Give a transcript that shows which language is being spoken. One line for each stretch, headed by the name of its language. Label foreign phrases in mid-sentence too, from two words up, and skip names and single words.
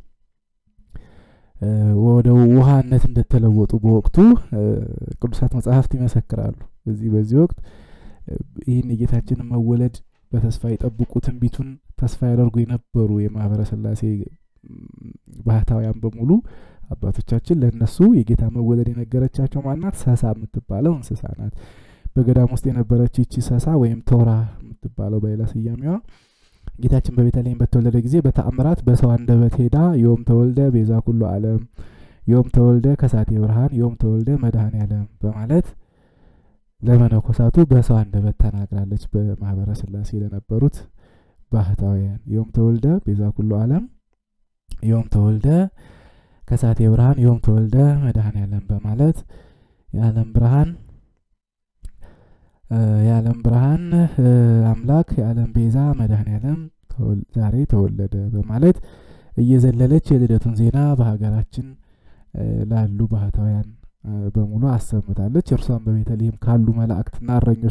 Amharic: ወደ ውሃነት እንደተለወጡ በወቅቱ ቅዱሳት መጻሕፍት ይመሰክራሉ። በዚህ ወቅት ይህን የጌታችንን መወለድ በተስፋ የጠብቁ ትንቢቱን ተስፋ ያደርጉ የነበሩ የማህበረ ሥላሴ ባህታውያን በሙሉ አባቶቻችን ለነሱ የጌታ መወለድ የነገረቻቸው ማናት? ሰሳ የምትባለው እንስሳ ናት። በገዳም ውስጥ የነበረች ይቺ ሰሳ ወይም ቶራ የምትባለው በሌላ ስያሜዋ ጌታችን በቤተልሔም በተወለደ ጊዜ በተአምራት በሰው አንደበት ሄዳ
Geez: ዮም ተወልደ ቤዛ ኩሉ ዓለም፣ ዮም ተወልደ ከሳቴ ብርሃን፣ ዮም ተወልደ መድኃኔ ዓለም
Amharic: በማለት ለመነኮሳቱ በሰው አንደበት ተናግራለች። በማህበረ ሥላሴ ለነበሩት ባህታውያን
Geez: ዮም ተወልደ ቤዛ ኩሉ ዓለም፣ ዮም ተወልደ ከሳቴ ብርሃን፣ ዮም ተወልደ መድኃኔ ዓለም
Amharic: በማለት የዓለም ብርሃን አምላክ የዓለም ቤዛ መድኃኔ ዓለም ዛሬ ተወለደ በማለት እየዘለለች የልደቱን ዜና በሀገራችን ላሉ ባህታውያን በሙሉ አሰምታለች። እርሷን በቤተልሔም ካሉ መላእክትና እረኞች